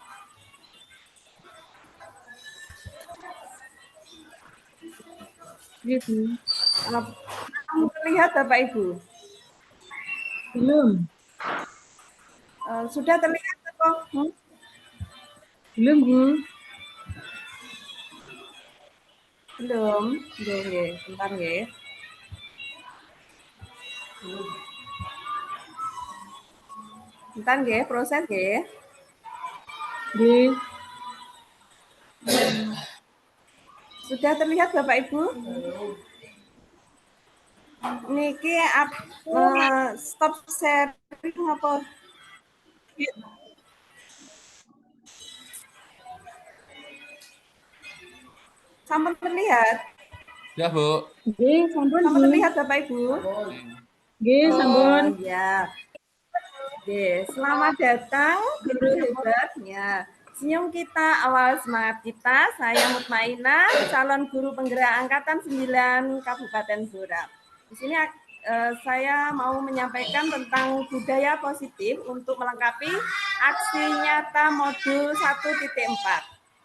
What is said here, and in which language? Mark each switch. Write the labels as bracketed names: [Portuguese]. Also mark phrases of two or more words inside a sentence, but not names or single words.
[Indonesian] Ibu. Lihat Bapak Ibu? Belum. Sudah terlihat kok? Belum, Bu. Belum. Nggih, bentar nggih. Bentar nggih, proses nggih. Nggih. Sudah terlihat Bapak Ibu? Niki [English] stop sharing [Indonesian] apa? Sampun terlihat? Ya, Bu. [Javanese] Nggih, sampun, Bu. [Indonesian] Sampun terlihat Bapak Ibu? [Javanese] Nggih, sampun. [Indonesian] Oh, ya. Oke, selamat datang guru hebatnya. Senyum kita, awal semangat kita. Saya Mutmainah, calon guru penggerak angkatan 9 Kabupaten Blora. Di sini saya mau menyampaikan tentang budaya positif untuk melengkapi aksi nyata modul 1.4.